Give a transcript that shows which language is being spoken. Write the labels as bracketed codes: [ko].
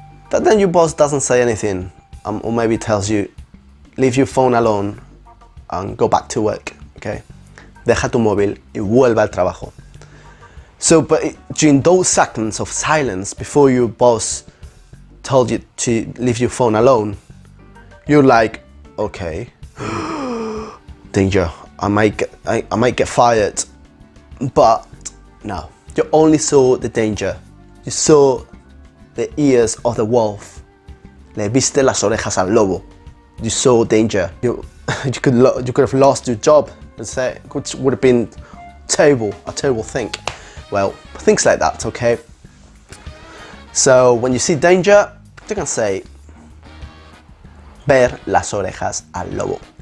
[en] But then your boss doesn't say anything, or maybe tells you, leave your phone alone and go back to work, okay? [es] Deja tu móvil y vuelve al trabajo. [en] So, but during those seconds of silence before your boss told you to leave your phone alone, you're like, okay, danger, I might get fired. But no, you only saw the danger. You saw the ears of the wolf. [es] Le viste las orejas al lobo. [en] You saw danger. You could have lost your job, which would have been a terrible thing. Well, things like that, okay? So when you see danger, you can say [es] ver las orejas al lobo.